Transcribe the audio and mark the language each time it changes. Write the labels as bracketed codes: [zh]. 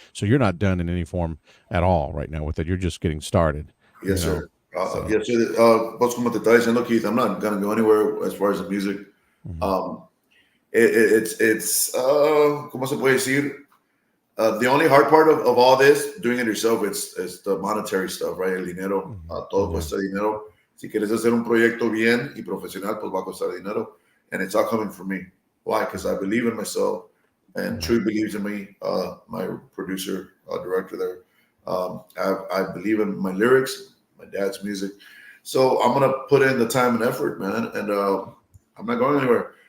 [en] So you're not done in any form at all right now with it. You're just getting started. Yes, sir. Yes, sir. [es] Pues como te estaba diciendo, [en] Keith, I'm not going to go anywhere as far as the music. Mm-hmm. It's [es] ¿cómo se puede decir? [en] The only hard part of all this, doing it yourself, it's the monetary stuff, right? [es] El dinero, todo cuesta dinero. Si quieres hacer un proyecto bien y profesional, pues va a costar dinero. [en] And it's all coming from me. Why? Because I believe in myself and Chuy believes in me, my producer, director there. I believe in my lyrics, my dad's music. So I'm gonna put in the time and effort, man, and I'm not going anywhere.